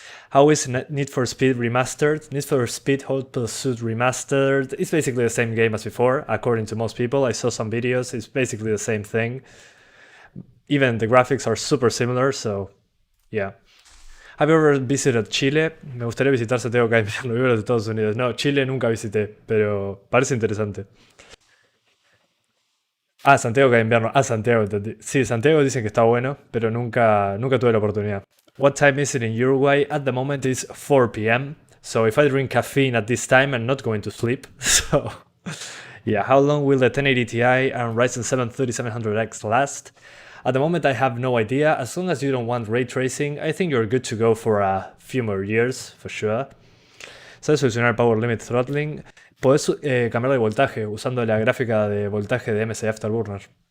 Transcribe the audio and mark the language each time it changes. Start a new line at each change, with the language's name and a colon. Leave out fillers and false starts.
English: How is Need for Speed Remastered? Need for Speed Hot Pursuit Remastered. It's basically the same game as before, according to most people. I saw some videos. It's basically the same thing. Even the graphics are super similar, so yeah. Have you ever visited Chile?
Spanish: Me gustaría visitar Santiago acá en los Estados Unidos. No, Chile nunca visité, pero parece interesante. Ah, Santiago que invierno. Ah, Santiago, entendí. Sí, Santiago dicen que está bueno, pero nunca tuve la oportunidad.
English: What time is it in Uruguay? At the moment it's 4 p.m. So if I drink caffeine at this time, I'm not going to sleep. So yeah, how long will the 1080 Ti and Ryzen 7 3700X last? At the moment I have no idea. As long as you don't want ray tracing, I think you're good to go for a few more years, for sure.
Spanish: ¿Sabes solucionar power limit throttling? Podés cambiar de voltaje usando la gráfica de voltaje de AMC Afterburner.